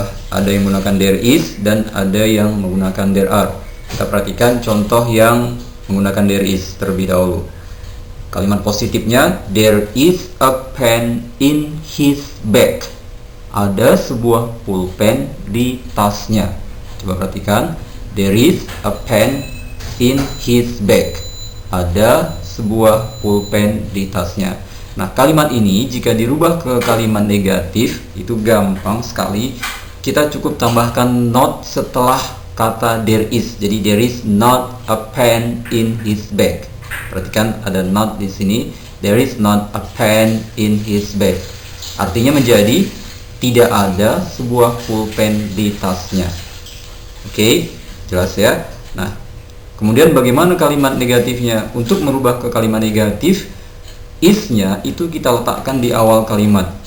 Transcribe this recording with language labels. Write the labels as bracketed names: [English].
[Indonesian] Ada yang menggunakan there is dan ada yang menggunakan there are. Kita perhatikan contoh yang menggunakan there is terlebih dahulu. Kalimat positifnya, [English] there is a pen in his bag. [Indonesian] Ada sebuah pulpen di tasnya. Coba perhatikan, [English] there is a pen in his bag. [Indonesian] Ada sebuah pulpen di tasnya. Nah, kalimat ini jika dirubah ke kalimat negatif itu gampang sekali. Kita cukup tambahkan not setelah kata there is. Jadi [English] there is not a pen in his bag. [Indonesian] Perhatikan ada not di sini. [English] There is not a pen in his bag. [Indonesian] Artinya menjadi tidak ada sebuah pulpen di tasnya. Oke, jelas ya. Nah, kemudian bagaimana kalimat negatifnya? Untuk merubah ke kalimat negatif, is-nya itu kita letakkan di awal kalimat.